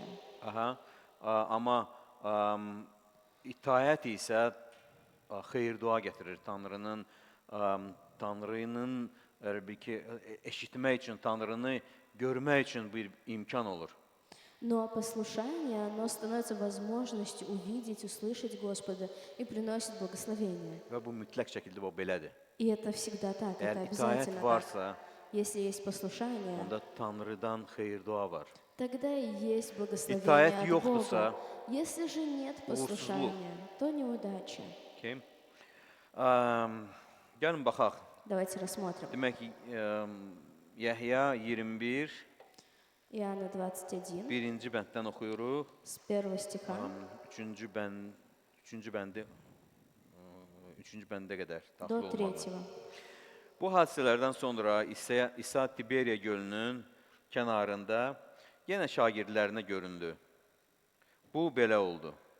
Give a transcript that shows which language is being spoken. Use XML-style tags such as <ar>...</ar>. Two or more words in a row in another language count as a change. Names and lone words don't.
<az>Aha, amma itaət isə xeyir-dua gətirir. Tanrının eşitmək üçün, Tanrını görmək üçün bir imkan olur.</az> <ru>Но послушание, оно становится возможностью увидеть, услышать Господа и приносит благословение.</ru> <az>Və bu mütləq şəkildə bu belədir.</az> <ru>И это всегда так, это</ru> <az>Əgər itaət</az> <ru>обязательно так.</ru> <az>varsa,</az> <ru>Если есть послушание,</ru> <az>onda Tanrıdan xeyir-dua var.</az> <ru>тогда и есть благословение</ru> <az>Itaət</az> <ru>от</ru> <az>yoxdursa,</az> <ru>Бога. Если же нет послушания, то неудача.</ru> <az>Okay. Gəlin baxaq.</az> <ru>Давайте рассмотрим.</ru> <az>Demək ki, Yəhya 21</az> <ru>Иоанна 21,</ru> <az>Birinci bənddən oxuyuruq.</az> <ru>с 1 стиха</ru> <az>Üçüncü bəndə qədər</az> <ru>до</ru> <az>daxil olmalı.</az> <ru>3.</ru> <az>Bu hadisələrdən sonra İsa Tiberiya gölünün kənarında yenə şagirdlərinə göründü. Bu belə oldu.</az>